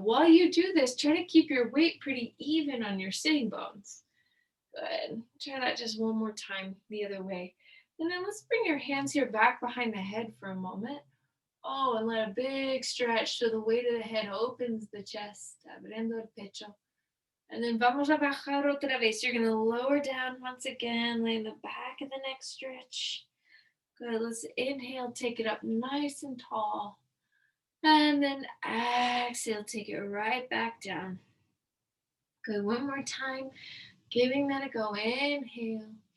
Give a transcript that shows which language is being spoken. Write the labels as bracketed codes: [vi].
[en] While you do this, try to keep your weight pretty even on your sitting bones. Good. Try that just one more time the other way. And then let's bring your hands here back behind the head for a moment. Oh, and let a big stretch so the weight of the head opens the chest. [es] Abriendo el pecho. And then vamos a bajar otra vez. [en] You're going to lower down once again, laying the back of the neck stretch. Good. Let's inhale, take it up nice and tall. And then exhale, take it right back down. Good. One more time. Giving that a go. Inhale.